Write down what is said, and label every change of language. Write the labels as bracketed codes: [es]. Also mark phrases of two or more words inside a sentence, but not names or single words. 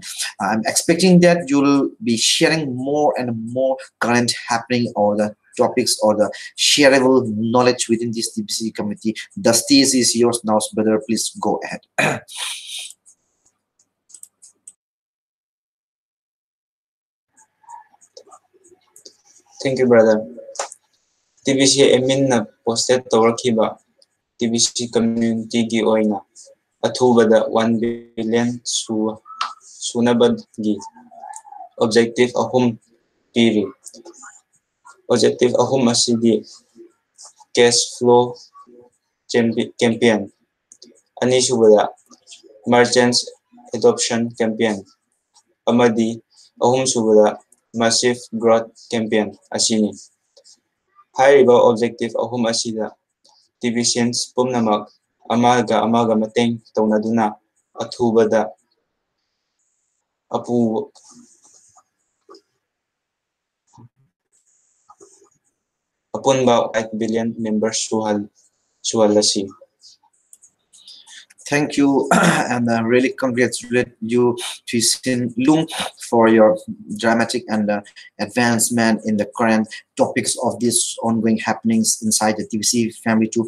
[en] I'm expecting that you'll be sharing more and more current happening or the topics or the shareable knowledge within this TBC community. The stage is yours now, brother. Please go ahead. Thank you, brother. [mni] TBC admin na posted tawrakiba TBC community gi oina athubada 1 billion sunabad gi objective ahum piri. Objective ahum asidi [en] cash flow campaign. [mni] Ani subada [en] merchants adoption campaign. [mni] Amadi ahum subada [en] massive growth campaign [mni] asini. Hariba objective ahum asida TBCians pumnamak amaga mateng taunaduna athubada apu apunba 8 [en] billion members [mni] suhalasi. [en] Thank you, and really congratulate you, Twisin Lung, for your dramatic and advancement in the current topics of these ongoing happenings inside the TBC family too.